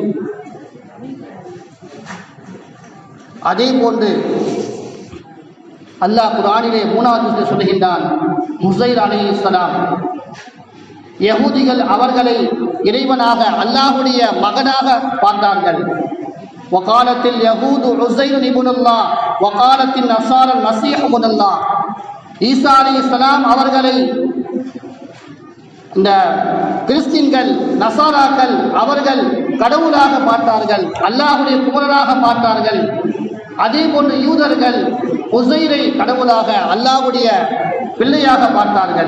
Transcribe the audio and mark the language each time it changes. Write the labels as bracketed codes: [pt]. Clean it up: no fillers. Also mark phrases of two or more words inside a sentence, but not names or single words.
[ta] அதே போன்று அல்லாஹ் குர்ஆனிலே 3வது சொல்லுகின்றான், உஸைர் அலைஹிஸ்ஸலாம் யஹூதிகள் அவர்களை இறைவனாக அல்லாஹ்வுடைய மகனாக பார்த்தார்கள். [ar] وقالت اليهود عزير ابن الله وقالت النصارى المسيح ابن الله. [ta] ஈசா அலைஹிஸ்ஸலாம் அவர்களை இந்த கிறிஸ்டியன்கள் நசாராக்கள் அவர்கள் கடவுளாக பார்த்தார்கள், அல்லாஹ்வுடைய குமாரனாக பார்த்தார்கள். அதே போன்று யூதர்கள் உஸைரை கடவுளாக அல்லாஹ்வுடைய பிள்ளையாக பார்த்தார்கள்.